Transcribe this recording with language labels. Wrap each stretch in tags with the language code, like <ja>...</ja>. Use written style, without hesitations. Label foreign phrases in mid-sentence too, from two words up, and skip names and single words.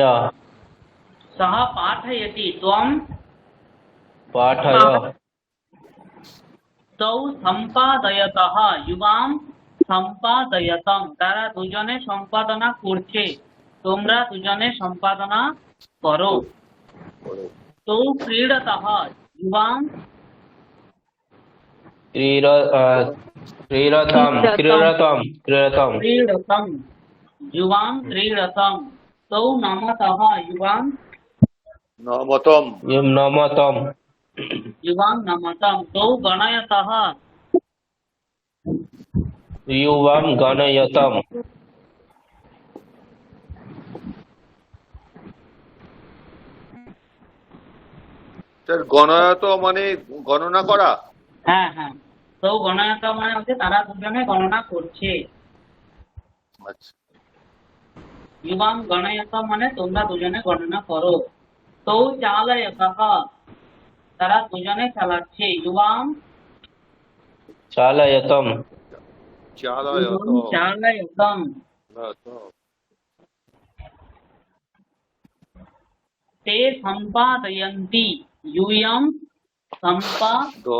<sa>সহ পাঠয়তি ত্বম পাঠয় তৌ সম্পাদয়তঃ যুবাম সম্পাদয়তম</sa> <bn>তারা দুজনে সম্পাদনা করছে তোমরা দুজনে সম্পাদনা করো করো।</bn> <sa>তৌ ক্রীড়তঃ যুবাম ক্রীড়তম ক্রীড়তম ক্রীড়তম ক্রীড়তম যুবাম ক্রীড়তম তৌ নমতঃ যুবাম নমতম নমতম যুবাম নমতম তৌ গণয়তঃ युवं गणयतम्</sa> <bn>স্যার গণয়ত মানে গণনা করা হ্যাঁ হ্যাঁ</bn> <sa>তৌ গণয়ত</sa> <bn>মানে হচ্ছে তারা দুজনে গণনা করছে আচ্ছা</bn> <sa>युवां गणयत</sa> <bn>মানে তোমরা দুজনে গণনা করো</bn> <sa>তৌ চালয়তঃ</sa> <bn>তারা দুজনে চালাচ্ছে युवां</bn> <sa>चालयतम् চালয়ত চালয়তম ते সম্পাদয়ন্তি यूयं সম্পাদয়ত</sa>